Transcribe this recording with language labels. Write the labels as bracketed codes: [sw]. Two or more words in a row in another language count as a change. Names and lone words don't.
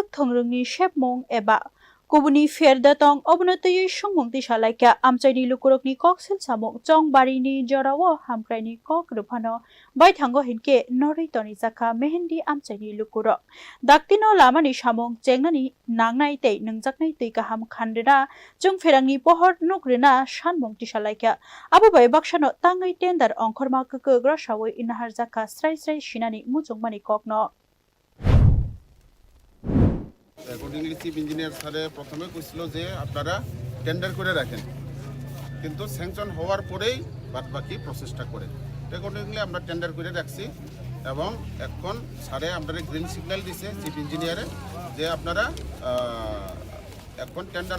[trk] thongrungni shepmung eba kubuni ferda tong obonotui sungmung tisalaikha amchaini lukurokni koksil samung chongbarini jorao Hamkwraini kok rupano baithango hinke noroi toni jakha mehendi amchaini lukurok daktino lamani samung chengnani nangnai tei nangjaknai tui kaham khandena Chwngpherangni pohor nukrena sanmung tisalaikha abo bai baksano tangai tender ongkhorma kukuk rosawi naharjaka srai srai sinani mujungmani kokno [en] accordingly chief engineer sir [bn] প্রথমে কইছিল যে আপনারা টেন্ডার করে রাখেন কিন্তু স্যাংশন হওয়ার পরেই বাদবাকি প্রসেসটা করেন অ্যাকর্ডিংলি আমরা টেন্ডার করে রাখছি এবং এখন স্যারে আপনারা [en] green signal [bn] দিছে [en] chief engineer [bn] যে আপনারা এখন টেন্ডার